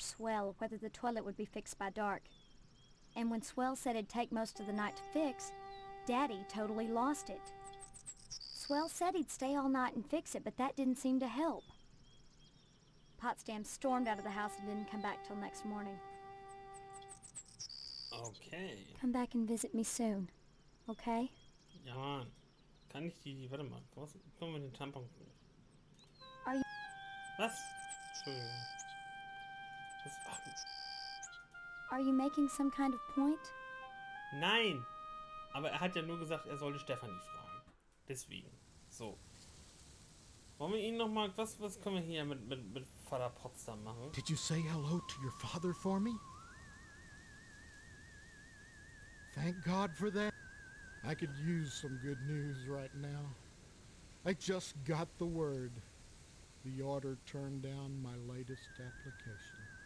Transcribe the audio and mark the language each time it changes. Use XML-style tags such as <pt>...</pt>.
<en>Swell whether the toilet would be fixed by dark. And when Swell said it'd take most of the night to fix, Daddy totally lost it. Swell said he'd stay all night and fix it, but that didn't seem to help. Potsdam stormed out of the house and didn't come back till next morning. Okay. Come back and visit me soon, okay?</en> <de>Ja, Mann. Kann ich warte mal, was, können wir den Tampon...</de> <en>Are you...</en> <de>Was? Entschuldigung. Was, ach,</de> <en>Are you making some kind of point?</en> <de>nein! Aber er hat ja nur gesagt, er sollte Stefanie fragen. Deswegen. So. Wollen wir ihn nochmal... Was können wir hier mit Vater Potsdam machen?</de> <en>Did you say hello to your father for me? Thank God for that. I could use some good news right now. I just got the word. The order turned down my latest application.</en>